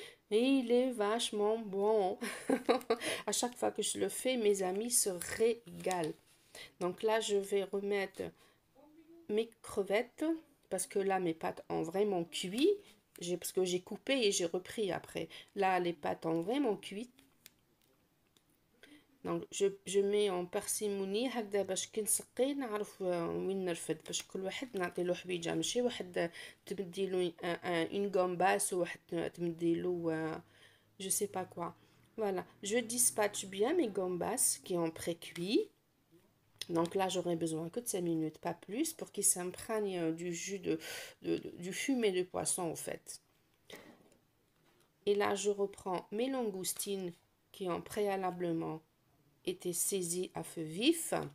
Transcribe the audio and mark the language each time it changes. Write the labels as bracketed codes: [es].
[fr] Et il est vachement bon. À chaque fois que je le fais, mes amis se régalent. Donc là, je vais remettre mes crevettes. Parce que là, mes pâtes ont vraiment cuit. Parce que j'ai coupé et j'ai repris après. Là, les pâtes ont vraiment cuit. Donc je mets en parcimonie [ar] هكذا باش كي نسقي نعرف وين نرفد باش كل واحد نعطي له حويجه ماشي واحد تمدي له [fr] une gambas [ar] وواحد تمدي له [fr] je sais pas quoi. Voilà, je dispatche bien mes gambas qui ont pré-cuit. Donc là, j'aurai besoin que de 5 minutes, pas plus, pour qu'ils s'imprègnent du jus du fumé de poisson en fait. Et là, je reprends mes langoustines qui ont préalablement été saisies à feu vif.